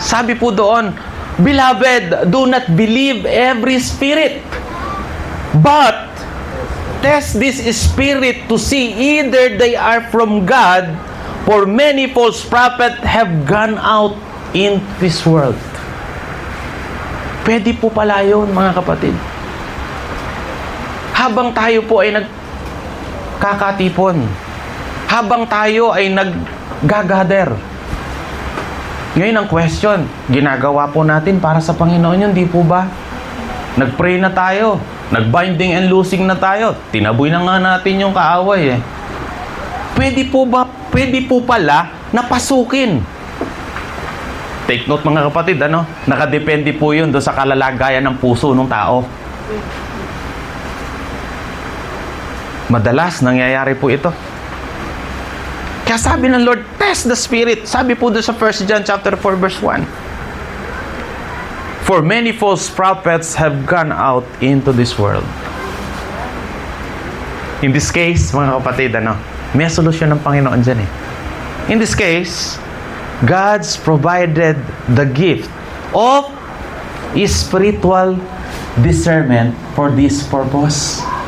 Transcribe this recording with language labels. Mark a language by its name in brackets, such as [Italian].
[Filipino] Sabi po doon, [English] Beloved, do not believe every spirit, but test this spirit to see either they are from God, for many false prophets have gone out in this world. [Filipino] Pwede po pala yun, mga kapatid. Habang tayo po ay nagkakatipon, habang tayo ay naggagather. Ngayon ang question, ginagawa po natin para sa Panginoon yun, di po ba? Nag-pray na tayo, nag-binding and loosing na tayo, tinaboy na nga natin yung kaaway eh. Pwede po pala napasukin. Take note mga kapatid, nakadepende po yun doon sa kalalagayan ng puso ng tao. Madalas nangyayari po ito. Kaya sabi ng Lord, [English] test the spirit. [Filipino] Sabi po doon sa 1 John chapter 4 verse 1. [English] For many false prophets have gone out into this world. In this case, [Filipino] mga kapatid, may solusyon ng Panginoon dyan eh. [English] In this case, God's provided the gift of spiritual discernment for this purpose.